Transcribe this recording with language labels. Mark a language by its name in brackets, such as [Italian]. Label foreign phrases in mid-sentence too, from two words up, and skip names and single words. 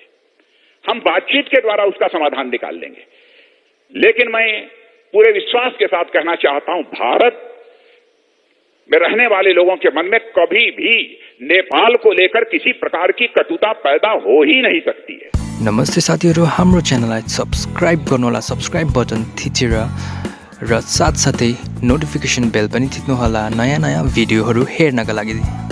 [Hindi] हम बातचीत के द्वारा उसका समाधान निकाल लेंगे। लेकिन मैं पूरे विश्वास के साथ कहना चाहता हूं, भारत में रहने वाले लोगों के मन में कभी भी नेपाल को लेकर किसी प्रकार की कटुता पैदा हो ही नहीं सकती है। [Nepali] नमस्ते साथीहरु, हाम्रो च्यानललाई सब्स्क्राइब गर्नुहोला, [English] subscribe button [Nepali] थिचेर र साथसाथै [English] notification bell [Nepali] पनि थिच्नुहोला नयाँ भिडियोहरू हेर्नका लागि।